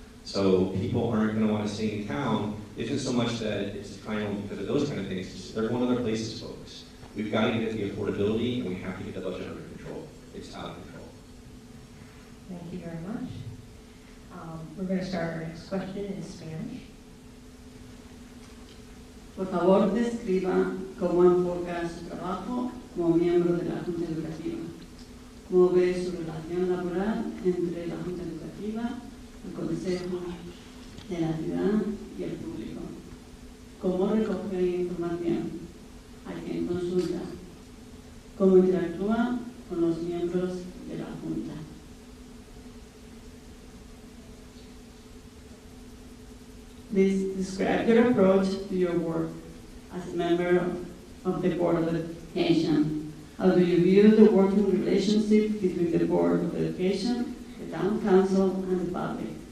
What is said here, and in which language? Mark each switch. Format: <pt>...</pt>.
<en>So people aren't going to want to stay in town. It isn't so much that it's declining because of those kind of things. They're going other places, folks. We've got to get the affordability, and we have to get the budget under control. It's out of control. Thank you very much. We're going to start our next question in Spanish.</en> <es>Por favor, describa cómo enfoca su trabajo como miembro de la Junta Educativa. ¿Cómo ve su relación laboral entre la Junta Educativa, el Consejo de la Ciudad y el público? ¿Cómo recoge información? ¿A quién consulta? ¿Cómo interactúa con los miembros de la Junta?</es> <en>Please describe your approach to your work as a member of the Board of Education. How do you view the working relationship between the Board of Education, the Town Council, and the public?</en>